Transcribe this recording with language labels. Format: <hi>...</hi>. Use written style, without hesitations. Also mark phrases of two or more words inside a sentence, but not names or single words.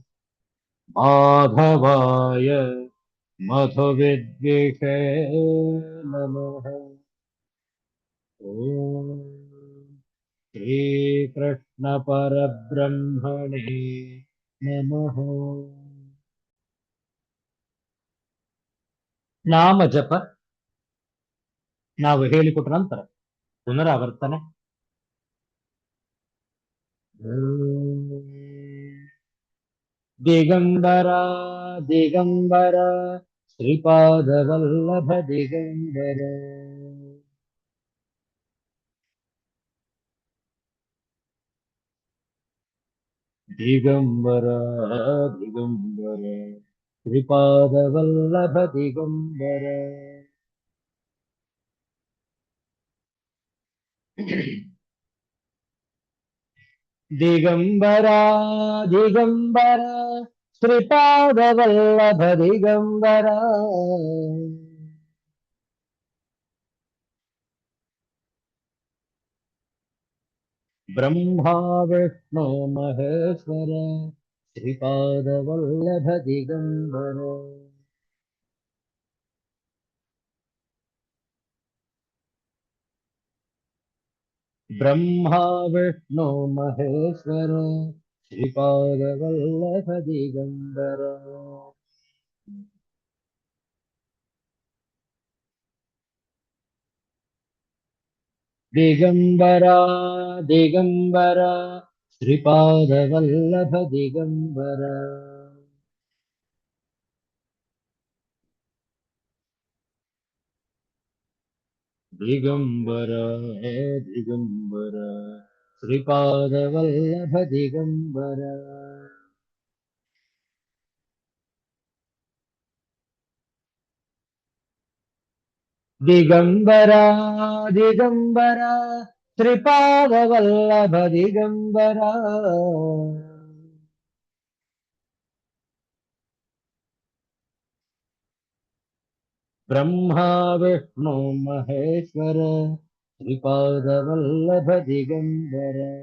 <sa>माधवाय मधुविद्विषे नमः ॐ श्रीकृष्ण परब्रह्मणे नमः</sa> <kn>ನಾಮ ಜಪ ನಾವು ಹೇಳಿಕೊಟ್ಟ ನಂತರ ಪುನರಾವರ್ತನೆ.</kn> <sa>ದಿಗಂಬರ ದಿಗಂಬರ ಶ್ರೀಪಾದ ವಲ್ಲಭ ದಿಗಂಬರ दिगंबर दिगंबर श्रीपाद वल्लभ दिगंबर दिगंबरा दिगंबर श्रीपाद वल्लभ दिगंबरा ब्रह्मा विष्णु महेश्वर श्रीपाद वल्लभ दिगंबर ब्रह्मा विष्णु महेश्वर श्रीपाद वल्लभ दिगंबर दिगंबरा दिगंबर श्रीपाद वल्लभ दिगंबर दिगंबर दिगंबर श्रीपाद वल्लभ दिगंबर दिगंबरा दिगंबरा श्रीपाद वल्लभ दिगंबरा ब्रह्मा विष्णु महेश्वर श्रीपाद वल्लभ दिगंबर</sa>